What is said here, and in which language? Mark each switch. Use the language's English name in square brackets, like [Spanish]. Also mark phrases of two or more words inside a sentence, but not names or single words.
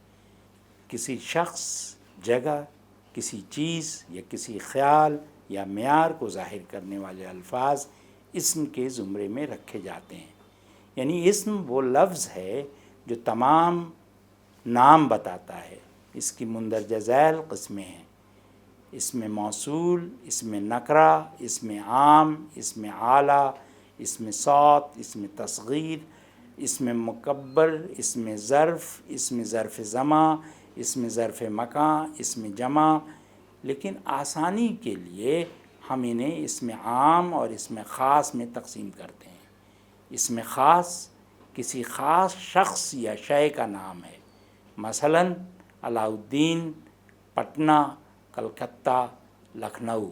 [Urdu] کسی شخص، جگہ، کسی چیز یا کسی خیال یا معیار کو ظاہر کرنے والے الفاظ اسم کے زمرے میں رکھے جاتے ہیں۔ یعنی اسم وہ لفظ ہے جو تمام نام بتاتا ہے۔ اس کی مندرجہ ذیل قسمیں ہیں: اسم موصول، اسم نکرہ، اسم عام، اسم اعلیٰ، اسم صوت، اسم تصغیر، اسم مکبر، اسم ظرف زماں، اسم ظرف مکان، اسم جمع۔ لیکن آسانی کے لیے ہم انہیں اسم عام اور اسم خاص میں تقسیم کرتے ہیں۔ اسم خاص کسی خاص شخص یا شے کا نام ہے، مثلاً علاء الدین، پٹنہ، کلکتہ، لکھنؤ۔